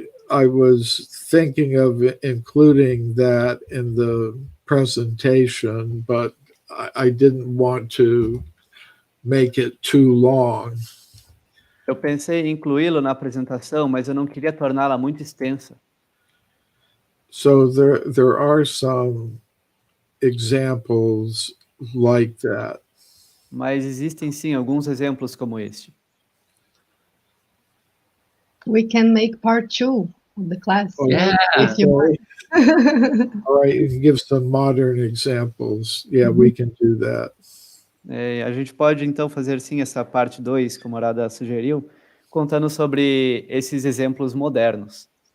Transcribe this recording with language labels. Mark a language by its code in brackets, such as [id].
[en] I was thinking of including that in the presentation, but I didn't want to make it too long. [pt] Eu pensei em incluí-lo na apresentação, mas eu não queria torná-la muito extensa. [en] So there are some examples like that. [pt] Mas existem sim alguns exemplos como este. [en] We can make part 2 of the class. Yeah. If you want. All right, you can give some modern examples. Yeah, we can do that. [pt] A gente pode então fazer sim essa parte 2, como a Radha sugeriu, contando sobre esses exemplos modernos.